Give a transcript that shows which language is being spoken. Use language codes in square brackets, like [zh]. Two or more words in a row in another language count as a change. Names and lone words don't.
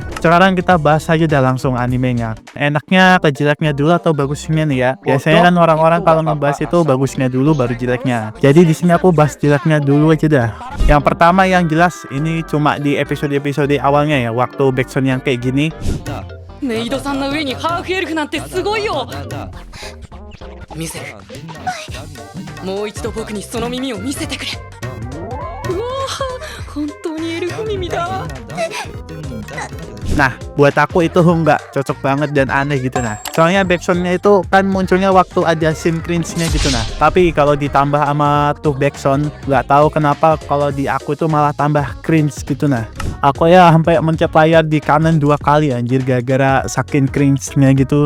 [id] Sekarang kita bahas aja dah langsung animenya. Enaknya ke jeleknya dulu atau bagusnya nih ya. Biasanya kan orang-orang kalau ngebahas itu bagusnya dulu baru jeleknya. Jadi di sini aku bahas jeleknya dulu aja dah. Yang pertama yang jelas ini cuma di episode awalnya ya, waktu backsound yang kayak gini. [ja] メイドさんの上にハーフエルフなんてすごいよ見せるもう一度僕にその耳を見せてくれうわー本当にエルフ耳だ [id] Nah, buat aku itu nggak cocok banget dan aneh gitu nah. Soalnya backsoundnya itu kan munculnya waktu ada [en] scene cringe- [id] nya gitu nah. Tapi kalau ditambah sama tuh backsound, nggak tahu kenapa kalau di aku itu malah tambah cringe gitu nah. Aku ya sampai mencet layar di kanan 2 kali anjir gara-gara saking cringe-nya gitu.